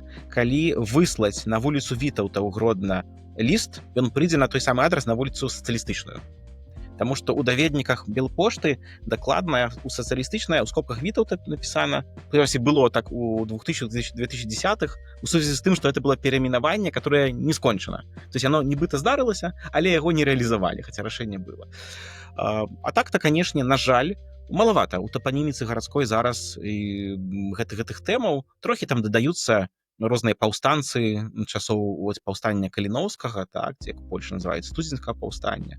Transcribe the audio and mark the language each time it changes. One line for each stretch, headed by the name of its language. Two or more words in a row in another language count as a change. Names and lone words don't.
Belarusian: Калі выслаць на вуліцу Вітаўта ў Гродна ліст, ён прыйдзе на той самы адрас на вуліцу сацыялістычную. Таму што ў даведніках Белпошты дакладна у сацыялістычная ў скобках Вітаўта напісана, было так у 2000-2010-х, у сувязі з тым, што это было перайменаванне,
Russian: которое не скончана. То есть оно
Belarusian: нібыта здарылася, але яго не рэалізавалі, хаця рашэнне было. А так-то, канешне, на жаль, малавата. У тапаніміцы гарадской зараз гэтых тэмаў трохі там дадаюцца розныя паўстанцы часоў паўстання Каліноўскага, так, як Польша называецца, студзенскага паўстання.